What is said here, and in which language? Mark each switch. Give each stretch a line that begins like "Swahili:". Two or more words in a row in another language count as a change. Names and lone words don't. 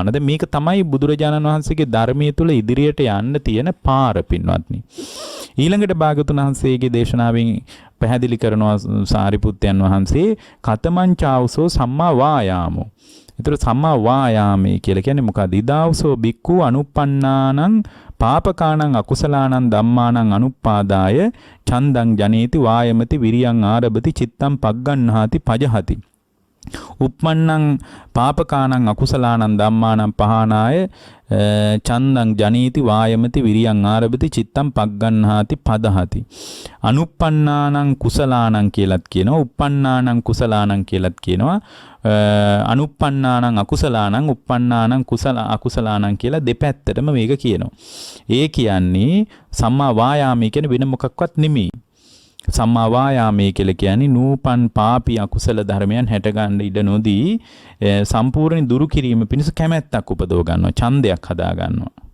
Sinhala: දැන් මේක තමයි බුදුරජාණන් වහන්සේගේ ධර්මයේ තුල ඉදිරියට යන්න තියෙන පාර පින්වත්නි. ඊළඟට භාගතුන් වහන්සේගේ දේශනාවෙන් පැහැදිලි කරනවා සාරිපුත්තයන් වහන්සේ
Pali: කතමංචාවසෝ සම්මා වායාමෝ.
Sinhala: ඒතර
Pali: සම්මා වායාමේ
Sinhala: කියලා කියන්නේ මොකක්ද?
Pali: ඉදාවසෝ බික්ඛු අනුප්පන්නානං පාපකානං අකුසලානං ධම්මානං අනුප්පාදාය ඡන්දං ජනේති වායමති විරියං ආරභති චිත්තං පග්ගණ්හාති පජහති. uppannang පාපකානං අකුසලානං ධම්මානං පහනාය චන්දං ජනීති වායමති විරියං ආරභති චිත්තං පග්ගණ්හාති පදහති. අනුප්පන්නානං කුසලානං
Sinhala: කියලත් කියනවා,
Pali: uppannානං කුසලානං
Sinhala: කියලත් කියනවා.
Pali: අනුප්පන්නානං අකුසලානං uppannානං අකුසලානං
Sinhala: කියලා දෙපැත්තටම මේක කියනවා. ඒ කියන්නේ සම්මා වායාමයේ කියන වෙන මොකක්වත් නෙමෙයි. සම්මා වායාමයේ කියලා කියන්නේ නූපන් පාපී අකුසල ධර්මයන් හැට ගන්න ඉඩ නොදී සම්පූර්ණ දුරු කිරීම පිණිස කැමැත්තක් උපදව ගන්නවා, ඡන්දයක් හදා ගන්නවා.